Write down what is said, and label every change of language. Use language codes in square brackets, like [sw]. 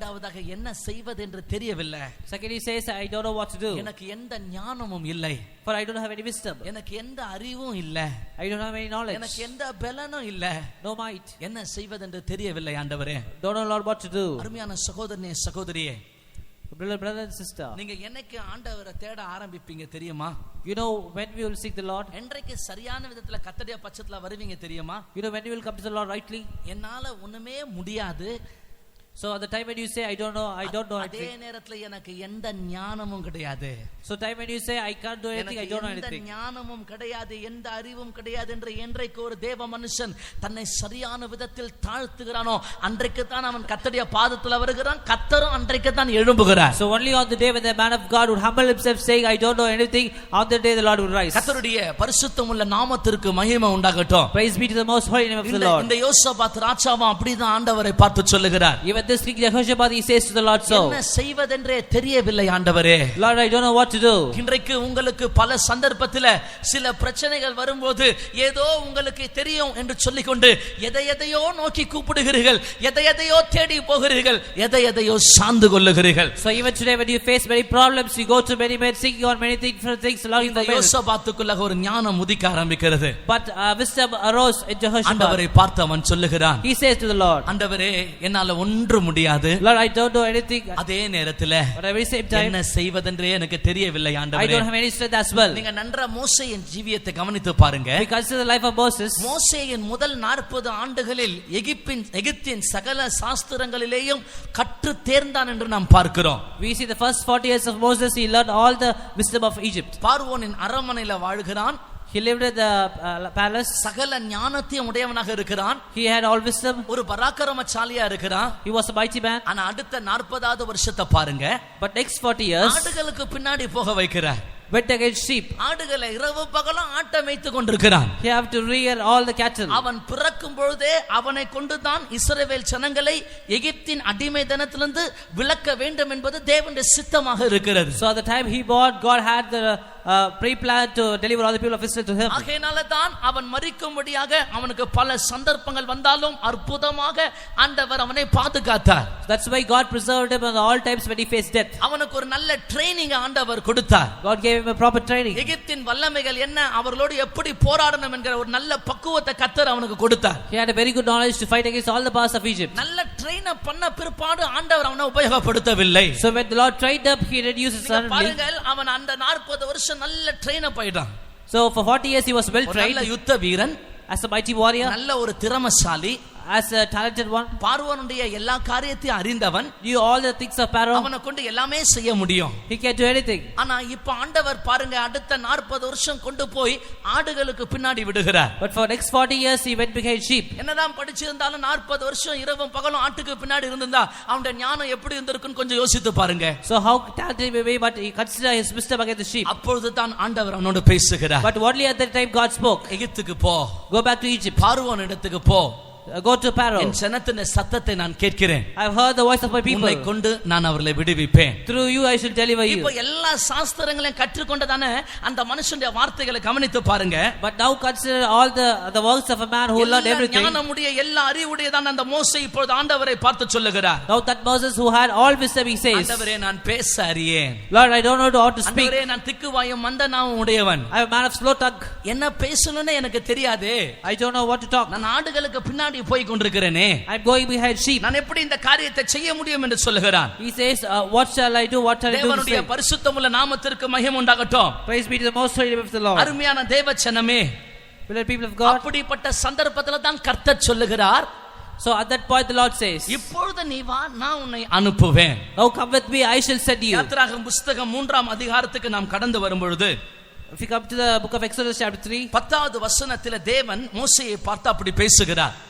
[ta] இரண்டாவதாக என்ன செய்வது என்று தெரியவில்லை. [en] Second he says, I don't know what to do. [ta] எனக்கு எந்த ஞானமும் இல்லை. [en] For I don't have any wisdom. [ta] எனக்கு எந்த அறிவும் இல்லை. [en] I don't have any knowledge. [ta] எனக்கு எந்த பலனும் இல்லை. [en] No might. [ta] என்ன செய்வதென்று தெரியவில்லை ஆண்டவரே. [en] Don't know Lord what to do. [ta] அருமையான சகோதரனே சகோதரியே, [en] brother and sister, [ta] நீங்க என்னைக்கு ஆண்டவரை தேட ஆரம்பிப்பீங்க தெரியுமா? [en] you know when we will seek the Lord? [ta] என்றைக்கு சரியான விதத்துல கர்த்தருடைய பட்சத்துல வருவீங்க தெரியுமா? [en] You know when you will come to the Lord rightly? [ta] என்னால ஒண்ணுமே முடியாது. [en] So at the time when you say I don't know [ta] அதே [en] anything. [ta] நேரத்துல எனக்கு எந்த ஞானமும் கிடையாது. [en] So time when you say I can't do anything, I don't know [ta] எந்த [en] anything. [ta] ஞானமும் கிடையாது, எந்த அறிவும் கிடையாது என்று என்றைக்கு ஒரு தேவ மனுஷன் தன்னை சரியான விதத்தில் தாழ்த்துகிறானோ அன்றைக்கு தான் அவன் கர்த்தருடைய பாதத்துல வருகிறான். கர்த்தரும் அன்றைக்கு தான் எழும்புகிறார். [en] So only on the day when the man of God would humble himself saying I don't know anything, on that day the Lord would rise. [ta] கர்த்தருடைய பரிசுத்தமுள்ள நாமத்திற்கு மகிமை உண்டாகட்டும். [en] Praise be to the most holy name of the Lord. [ta] இந்த யோசபாத் ராஜாவும் அப்படிதான் ஆண்டவரை பார்த்து சொல்லுகிறார். [en] Even this king Jehoshaphat, he says to the Lord, so [ta] என்ன செய்வதென்றே தெரியவில்லை ஆண்டவரே. [en] Lord, I don't know what to do. [ta] இன்றைக்கு உங்களுக்கு பல சந்தர்ப்பத்தில் சில பிரச்சனைகள் வரும்போது ஏதோ உங்களுக்கு தெரியும் என்று சொல்லிக்கொண்டு எதையோ நோக்கி கூப்பிடுகிறீர்கள், எதையோ தேடி போகிறீர்கள், எதையோ சார்ந்து கொள்ளுகிறீர்கள். [en] So even today when you face many problems, you go to many men seeking on many different things, longing for help. [ta] யோசபாத்துக்குள்ள ஒரு ஞானம் உதிக்க ஆரம்பிக்கிறது. [en] But wisdom arose in Jehoshaphat. [ta] ஆண்டவரை பார்த்து அவன் சொல்லுகிறான், [en] He says to the Lord, [ta] ஆண்டவரே என்னால ஒன்று முடியாது. [en] Lord, I don't know anything. [ta] அதே நேரத்துல [en] But at the same time, [ta] என்ன செய்வதென்றே எனக்கு தெரியவில்லை [en] I [ta] ஆண்டவரே. [en] don't have any strength as well. [ta] நீங்க நன்றா மோசேயின் ஜீவியத்தை கவனித்து பாருங்க. [en] We consider the life of Moses. [ta] மோசேயின் முதல் 40 ஆண்டுகளில் எகிப்தின் சகல சாஸ்திரங்களிலேயும் கற்று தேர்ந்தான் என்று நாம் பார்க்கிறோம். [en] We see the first 40 years of Moses, he learned all the wisdom of Egypt. [ta] பார்வோனின் அரண்மனையில வாழ்கிறான். [en] He lived in the palace. [ta] சகல ஞானத்தையும் உடையவனாக இருக்கிறான். [en] He had all wisdom. [ta] ஒரு பராக்கிரமசாலியா இருக்கிறான். [en] He was a mighty man. [ta] ஆனா அடுத்த 40வது வருஷத்தை பாருங்க. [en] But next 40 years, [ta] ஆடுகளுக்கு பின்னாடி போக வைக்கிறார். [en] went against sheep. [ta] ஆடுகளை இரவு பகலும் ஆட்ட மேய்த்து கொண்டிருக்கிறான். [en] He have to rear all the cattle. [ta] அவன் பிறக்கும் பொழுதே அவனை கொண்டுதான் இஸ்ரவேல் ஜனங்களை எகிப்தின் அடிமைத்தனத்திலிருந்து விலக்க வேண்டும் என்பது தேவனுடைய சித்தமாக இருக்கிறது. [en] So at the time he born, God had the pre-plan to deliver all the people of Israel to him. [ta] ஆகையினால தான் அவன் மரிக்கும்படியாக அவனுக்கு பல சந்தர்ப்பங்கள் வந்தாலும் அற்புதமாக ஆண்டவர் அவனை பாதுகாத்தார். [en] That's why God preserved him at all times when he faced death. [ta] அவனுக்கு ஒரு நல்ல ட்ரெய்னிங் ஆண்டவர் கொடுத்தார். [en] God gave him a proper training. [ta] எகிப்தின் வல்லமைகள் என்ன, அவர்களோடு எப்படி போராடணும் என்கிற ஒரு நல்ல பக்குவத்தை கர்த்தர் அவனுக்கு கொடுத்தார். [en] He had a very good knowledge to fight against all the powers of Egypt. [ta] நல்ல ட்ரெயின் அப் பண்ண பிற்பாடு ஆண்டவர் அவனை உபயோகப்படுத்தவில்லை. [en] So when the Lord trained up, he reduced his suddenly. [ta] பாருங்கள், அவன் அந்த 40 வருஷம் நல்ல ட்ரெயின் அப் ஆயிட்டான். [en] So for 40 years he was well trained. [ta] நல்ல யுத்த வீரன், [en] as a mighty warrior, [ta] நல்ல ஒரு திறமைசாலி, [en] as a talented one. [ta] பார்வோனுடைய எல்லா காரியத்தையும் அறிந்தவன். [en] Knew all the things of Pharaoh. [ta] அவனை கொண்டு எல்லாமே செய்ய முடியும். [en] He can do anything. [ta] ஆனா இப்ப ஆண்டவர் பாருங்க, அடுத்த 40 வருஷம் கொண்டு போய் ஆடுகளுக்கு பின்னாடி விடுகிறார். [en] But for next 40 years he went behind sheep. [ta] என்னதான் படிச்சிருந்தாலும் 40 வருஷம் இரவும் பகலும் ஆட்டுக்கு பின்னாடி இருந்திருந்தா அவனுடைய ஞானம் எப்படி இருந்திருக்குன்னு கொஞ்சம் யோசித்து பாருங்க. [en] So how talented he may be, but he considered his wisdom against the sheep. [ta] அப்பொழுது தான் ஆண்டவர் அவனோடு பேசுகிறார். [en] But only at that time God spoke. [ta] எகிப்துக்கு போ, [en] Go back to Egypt. [ta] பார்வோன் இடத்துக்கு போ. [en] Go to Pharaoh. [ta] என் ஜனத்தின் சத்தத்தை நான் கேட்கிறேன். [en] I have heard the voice of my people. [ta] உன்னை கொண்டு நான் அவர்களை விடுவிப்பேன். [en] Through you I shall deliver you. [ta] இப்போ எல்லா சாஸ்திரங்களையும் கற்றுக்கொண்டதானே அந்த மனுஷனுடைய வார்த்தைகளை கவனித்து பாருங்க. [en] But now consider all the works of a man who learned everything. [ta] ஞானமுடைய எல்லா அறிவுடையதான அந்த மோசே இப்பொழுது ஆண்டவரை பார்த்து சொல்லுகிறார். [en] Now that Moses who had all wisdom, he says, [ta] ஆண்டவரே நான் பேச அறியேன். [en] Lord, I don't know how to speak. [ta] ஆண்டவரே நான் திக்குவாயும் மந்தனாவும் உடையவன். [en] I am a man of slow tongue. [ta] என்ன பேசணும்னு எனக்கு தெரியாது. [en] I don't know what to talk. [ta] நான் ஆடுகளுக்கு பின்னாடி போய் கொண்டிருக்கிறேனே. [en] I'm going behind sheep. [ta] நான் எப்படி இந்த காரியத்தை செய்ய முடியும் என்று சொல்லுகிறான். [en] He says, what shall I do? What shall I do? [ta] தேவனுடைய பரிசுத்தமுள்ள நாமத்திற்கு மகிமை உண்டாகட்டும். [en] Praise be to the most holy name of the Lord. [ta] அருமையான தேவஜனமே, [en] Beloved people of God. [ta] அப்படிப்பட்ட சந்தர்ப்பத்துல தான் கர்த்தர் சொல்லுகிறார். [en] So at that point the Lord says, [ta] இப்பொழுது நீ வா, நான் உன்னை அனுப்புவேன். [en] now come with me, I shall send you. [ta] யாத்திராகமம் புத்தகம் 3ஆம் அதிகாரத்துக்கு நாம் கடந்து வரும்பொழுது [en] If you come to the book of Exodus chapter 3, [ta] 10வது வசனத்திலே தேவன் மோசேயை பார்த்து அப்படி பேசுகிறார்.